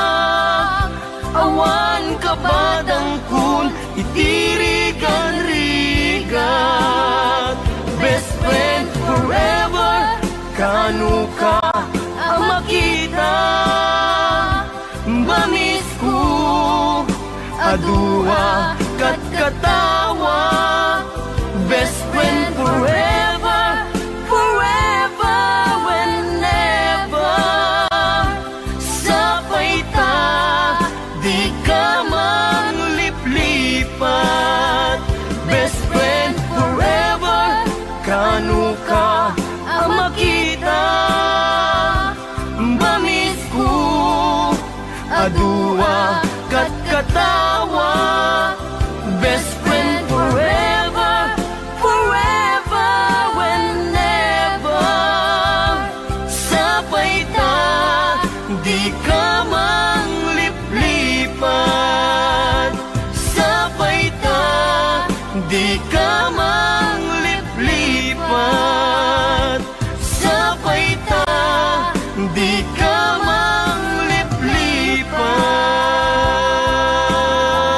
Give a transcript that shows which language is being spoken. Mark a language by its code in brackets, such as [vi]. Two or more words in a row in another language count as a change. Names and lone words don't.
[ilo] Awan kabadang kun itirigan-rigat [en] Best friend forever [ilo] kanu ka amakita Bamis ko adua kat katawa [en] Best friend forever, forever whenever [ilo] Sapay ta, di ka mangliplipat [en] Best friend forever [ilo] kanu ka amakita Bamis ko adua kat katawa [en] Best friend forever, forever whenever [ilo] Sapay ta, di ka mangliplipat Sapay ta, di ka mangliplipat Sapay ta, di ka mangliplipat